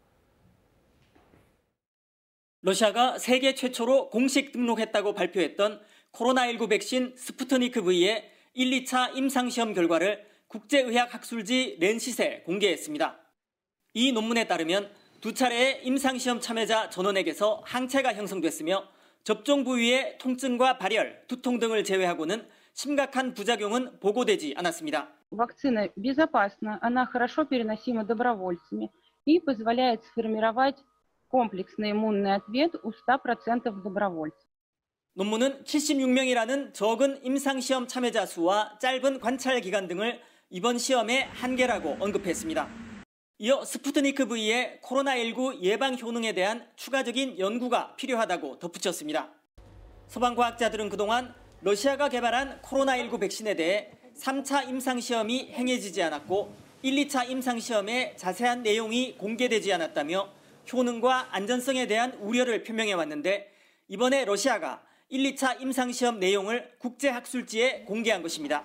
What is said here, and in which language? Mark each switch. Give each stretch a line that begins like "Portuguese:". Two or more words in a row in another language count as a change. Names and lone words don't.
Korean: 러시아가 세계 최초로 공식 등록했다고 발표했던 코로나19 백신 스푸트니크 V의 1, 2차 임상시험 결과를 국제의학학술지 렌시스에 공개했습니다. 이 논문에 따르면 두 차례의 임상시험 참여자 전원에게서 항체가 형성됐으며 접종 부위의 통증과 발열, 두통 등을 제외하고는 심각한 부작용은 보고되지 않았습니다.
Russian: Вакцина безопасна, она хорошо переносима добровольцами и позволяет сформировать комплексный иммунный ответ у 100% добровольцев.
Korean: 논문은 76명이라는 적은 임상시험 참여자 수와 짧은 관찰 기간 등을 이번 시험의 한계라고 언급했습니다. 이어 스푸트니크 V의 코로나19 예방 효능에 대한 추가적인 연구가 필요하다고 덧붙였습니다. 소방과학자들은 그동안 러시아가 개발한 코로나19 백신에 대해 3차 임상시험이 행해지지 않았고 1, 2차 임상시험의 자세한 내용이 공개되지 않았다며 효능과 안전성에 대한 우려를 표명해 왔는데 이번에 러시아가 1, 2차 임상시험 내용을 국제학술지에 공개한 것입니다.